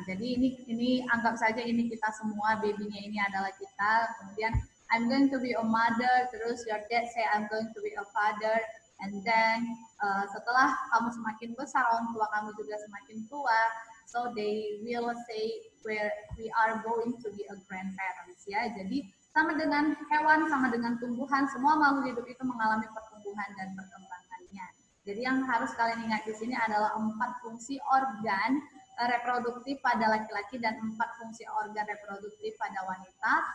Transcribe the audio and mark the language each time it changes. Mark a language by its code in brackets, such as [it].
[id] Jadi, ini anggap saja ini kita semua, babynya ini adalah kita. Kemudian, [en] I'm going to be a mother. [id] Terus, [en] your dad say, I'm going to be a father. And then, [id] setelah kamu semakin besar, orang tua kamu juga semakin tua. [en] So, they will say, where we are going to be a grandparents. [id] Ya, jadi, sama dengan hewan, sama dengan tumbuhan, semua makhluk hidup itu mengalami pertumbuhan dan perkembangannya. Jadi yang harus kalian ingat di sini adalah 4 fungsi organ reproduktif pada laki-laki dan 4 fungsi organ reproduktif pada wanita.